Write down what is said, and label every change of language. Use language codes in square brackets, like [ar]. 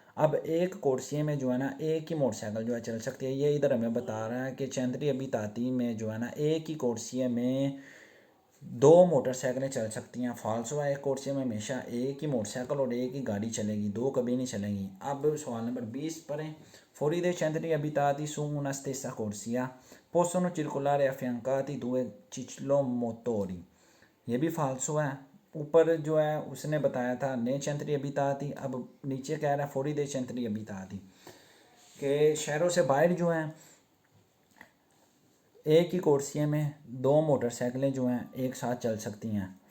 [hi] अब एक कोर्सिया में जो है ना एक ही मोटरसाइकिल जो है चल सकती है। ये इधर हमें बता रहा है कि चैंत्री अबिताती में जो है ना एक ही कोर्सिया में दो मोटरसाइकिलें चल सकती हैं। फाल्सो है। एक कोर्सिया में हमेशा एक ही मोटरसाइकिल और एक ही गाड़ी चलेगी, दो कभी नहीं चलेंगी। अब सवाल नंबर 20 पढ़ें। [it] Fuori dai centri abitati su una stessa corsia possono circolare affiancati due ciclomotori। [hi] ये भी फाल्सो है। ऊपर जो है उसने बताया था ने चैंत्री अबिताती, अब नीचे कह रहा है फोरी दे चैंत्री अबिताती के शहरों से बाहर जो हैं एक ही कोर्सिया में दो मोटरसाइकिलें जो हैं एक साथ चल सकती हैं।